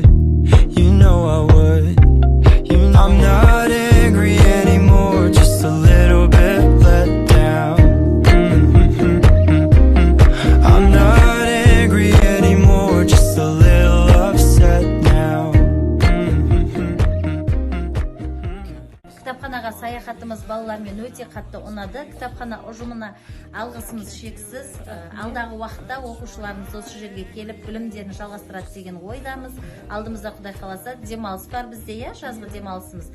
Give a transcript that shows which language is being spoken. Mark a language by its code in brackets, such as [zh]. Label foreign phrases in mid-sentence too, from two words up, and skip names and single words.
[en] You know I would. I'm not angry anymore, just a little bit let down. I'm not angry anymore, just a little upset now. [kk] Кітапханаға саяхатымыз балалармен өте қатты ұнады. Кітапхана ұжымына алғысымыз шексіз. Алдағы уақытта оқушыларымыз осы жерге келіп білімдерін жалғастырады деген ойдамыз. Алдымызда Құдай қаласа демалыс бар бізде, жазғы демалысымыз.